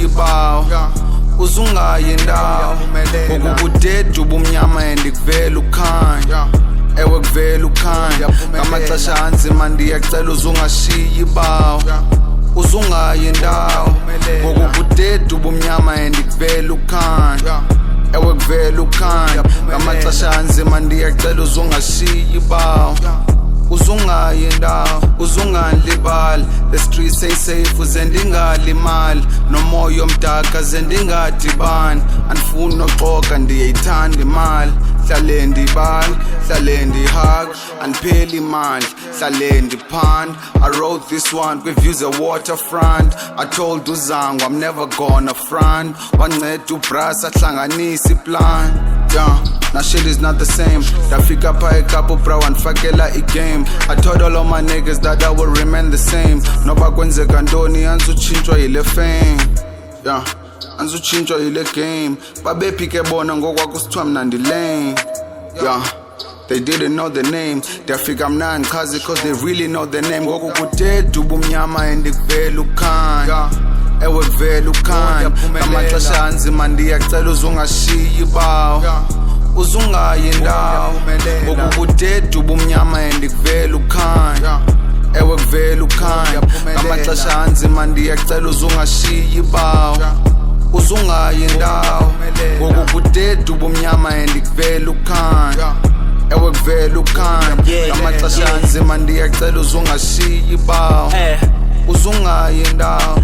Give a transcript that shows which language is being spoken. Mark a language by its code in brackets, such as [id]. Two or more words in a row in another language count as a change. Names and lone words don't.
[xh] bawo uzungayi ndawo okukudeda ubumnyama endikuvela ukhanya ewe kuvela ukhanya ngamaxesha anzima ndiyacela uzungashiyi bawo uzungayi ndawo okukudeda ubumnyama endikuvela ukhanya ewe kuvela ukhanya ngamaxesha anzima ndiyacela uzungashiyi bawo uzungayi ndawo uzungandlibali the [en] streets ain't safe [xh] uze ndingalimali nomoya omdaka ze ndingadibani andifuni noxoka ndiyayithanda imali hlale ndibala hlale ndihaka andipheli imali hlale ndiphanda [en] I wrote this one [xh] kwi-views e-waterfront [en] I told [xh] uzango [en] I'm never gonna front [xh] wanceda ubras ahlanganisa iplan [en] now shit is not the same [xh] ndafika pha ekapa bro wandifakela igame [en] I told all of my niggas that I will remain the same [xh] noba kwenzeka ntoni anzutshintshwa yile fame anzutshintshwa yile game babephike bona ngokwakusithiwa mna [en] ndilane they didn't know the name [xh] ndiyafika mna ndichaze [en] cause they really know the [xh] name ngokukudeda ubumnyama endikuvela ukhanya ewe kuvela ukhanya ngamaxesha anzima ndiyacela uzungashiyi bawo uzungayi ndawo okukudeda ubumnyama endikuvela ukhanya ewe kuvela ukhanya ngamaxesha anzima ndiyacela uzungashiyi bawo uzungayi ndawo okukudeda ubumnyama endikuvela ukhanya ewe kuvela ukhanya ngamaxesha anzima ndiyacela uzungashiyi bawo uzungayi ndawo